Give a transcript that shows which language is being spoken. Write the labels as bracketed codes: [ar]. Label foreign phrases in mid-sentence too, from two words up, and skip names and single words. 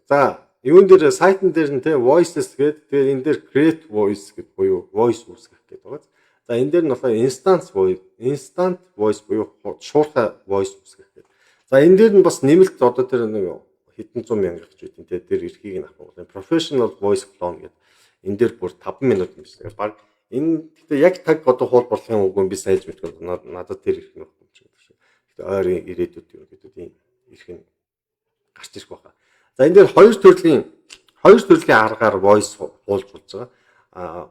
[mn] За юун дээр сайтн дээр нь те voices гэдэг. Тэгээд энэ дээр [en] create voice [mn] гэдэг буюу voice үүсгэх гэдэг байгаа. За энэ дээр нь болохоор [en] instant voice [mn] буюу шуурхай voice үүсгэх гэдэг. За энэ дээр нь бас нэмэлт одоо тэр нэг хэдэн зуун мянга гэж үтэн те тэр эрхийг нь авах бол [en] professional voice clone [mn] гэдэг. Энэ дээр бүр 5 минут юм шиг. Баг энэ гэхдээ яг таг одоо хуулбарлахын үгүй би сайж мэдгүй надад тэр эрх нь өгөх юм шиг гэдэг шиг. Гэхдээ ойрын ирээдүйд ерөнхийдөө ийм эрх нь гарч ирэх байна. За энэ дээр хоёр төрлийн аргаар voice хуулж болж байгаа.